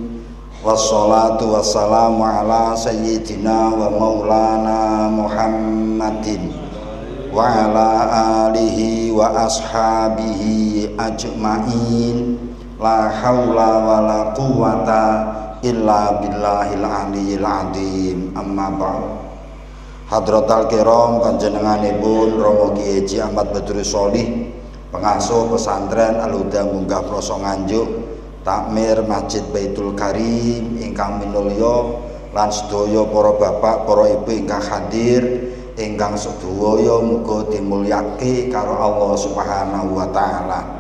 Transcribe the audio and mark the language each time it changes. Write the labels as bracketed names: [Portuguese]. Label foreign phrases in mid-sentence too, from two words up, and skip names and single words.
[Arabic] والصلاة والسلام على سيدنا ومولانا محمد وعلى آله وأصحابه أجمعين. لا حول ولا قوة إلا بالله العلي العظيم. أما بعد. حضرات الكرام [Javanese] panjenenganipun Romo Kiai Haji Ahmad Badrus Sholih, pengasuh pesantren Al-Huda Munggah Ploso Nganjuk, takmir Masjid Baitul Karim ingkang minulya lan sedaya para bapak, para ibu ingkang hadir ingkang sedaya muga dimulyake karo Allah [Arabic] سبحانه وتعالى.